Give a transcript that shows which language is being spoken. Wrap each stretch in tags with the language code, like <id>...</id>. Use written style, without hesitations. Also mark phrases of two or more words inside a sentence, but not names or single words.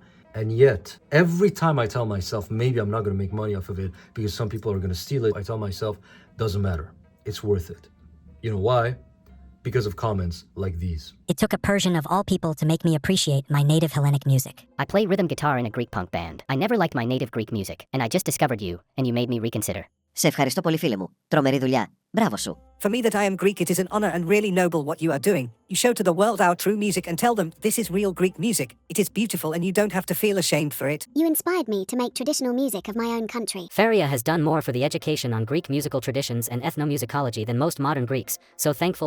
<en>And yet, every time I tell myself, maybe I'm not gonna make money off of it because some people are gonna steal it, I tell myself, doesn't matter, it's worth it. You know why? Because of comments like these. It took a Persian of all people to make me appreciate my native Hellenic music. I play rhythm guitar in a Greek punk band. I never liked my native Greek music, and I just discovered you, and you made me reconsider.</en> <el>Σε ευχαριστώ πολύ φίλε μου. Τρομερή δουλειά. Μπράβο σου.</el> <en>For me that I am Greek, it is an honor and really noble what you are doing. You show to the world our true music and tell them this is real Greek music. It is beautiful and you don't have to feel ashamed for it. You inspired me to make traditional music of my own country. Farya has done more for the education on Greek musical traditions and ethnomusicology than most modern Greeks, so thankful</en>